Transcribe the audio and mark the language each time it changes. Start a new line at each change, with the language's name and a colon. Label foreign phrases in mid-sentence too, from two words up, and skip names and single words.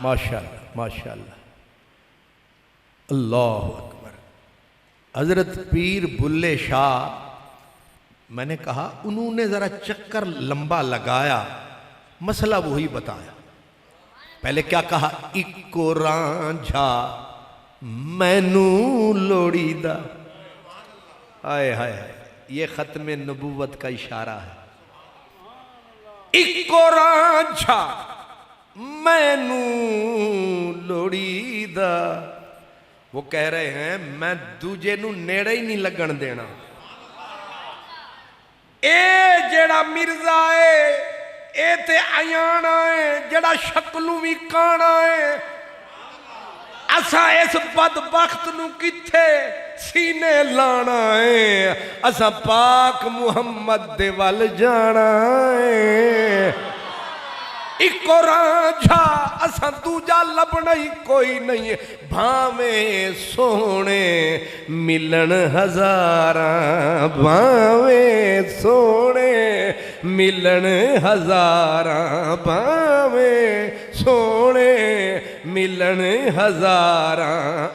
Arabic: ماشاء اللہ ماشاء اللہ. اللہ اکبر.
Urdu: حضرت پیر بلے شاہ، میں نے کہا انہوں نے ذرا چکر لمبا لگایا، مسئلہ وہی بتایا. پہلے کیا کہا؟
Punjabi: اکو رانجھا مینوں لوڑی دا.
Urdu: آئے ہائے ہائے، یہ ختم نبوت کا اشارہ ہے.
Punjabi: اکو رانجھا مینوں لوڑی دا.
Urdu: وہ کہہ رہے ہیں
Punjabi: میں دوجے نو نیڑے ہی نہیں لگن دینا. اے جیڑا مرزا ہے اے تے آیانا ہے، جیڑا شکلوں بھی کانا ہے. اسا اس بدبخت نو کتھے سینے لانا ہے، اسا پاک محمد دے وال جانا ہے. اکو رانجھا اسا دوجا لبنا ہی کوئی نہیں ہے. بھاویں سونے ملن ہزاراں، بھاویں سونے ملن ہزاراں، بھاویں سونے ملن ہزاراں.